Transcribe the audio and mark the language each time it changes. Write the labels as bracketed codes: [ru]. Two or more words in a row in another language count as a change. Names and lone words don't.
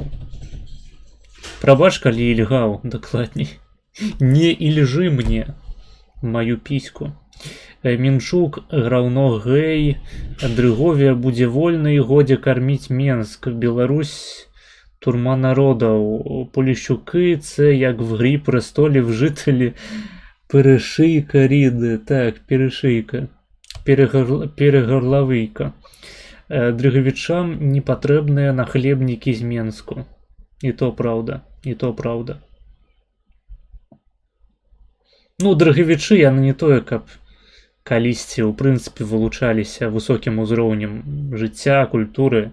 [be] Прабач, калі ільгаў, дакладней. Не ільжы мне маю піську. Мінчук, граўно гэй, Дрыговія будзе вольна і годзе карміць Менск. Беларусь, турма народаў, [uk] Поліщуки, це як в грі престолів жителі перешийка ріди, так, перешийка, перегорловийка. [be] Дрыгавічам не патрэбныя нахлебнікі з Менску. І то правда, і то правда. Ну, дрыгавічы, яны не тое, каб калісьці, у прынцыпе, вылучаліся высокім узроўнем жыцця, культуры.